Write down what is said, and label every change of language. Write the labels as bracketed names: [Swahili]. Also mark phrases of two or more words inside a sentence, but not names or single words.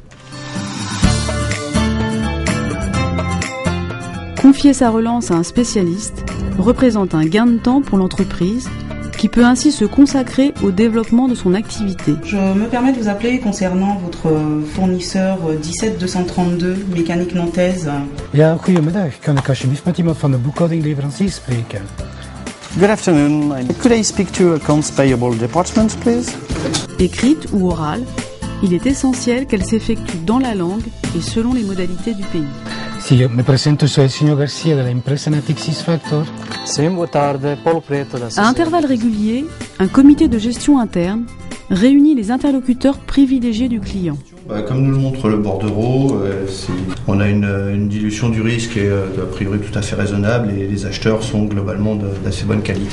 [French] Confier sa relance à un spécialiste représente un gain de temps pour l'entreprise qui peut ainsi se consacrer au développement de son activité. Je me permets de vous appeler concernant votre fournisseur 17232 Mécanique Nantaise. [Dutch] Ja, goedemiddag. Kan ik alsjeblieft met iemand van de boekhoudingleverancier spreken? [English] Good afternoon. Could I speak to Accounts Payable Department, please? [French] Écrite ou orale, il est essentiel qu'elle s'effectue dans la langue et selon les modalités du pays. [Italian] Sì, io mi presento, sono il signor Garcia della impresa Natixis Factor. [French] À intervalles réguliers, un comité de gestion interne réunit les interlocuteurs privilégiés du client. Comme nous le montre le bordereau, on a une dilution du risque et a priori tout à fait raisonnable et les acheteurs sont globalement d'assez bonne qualité.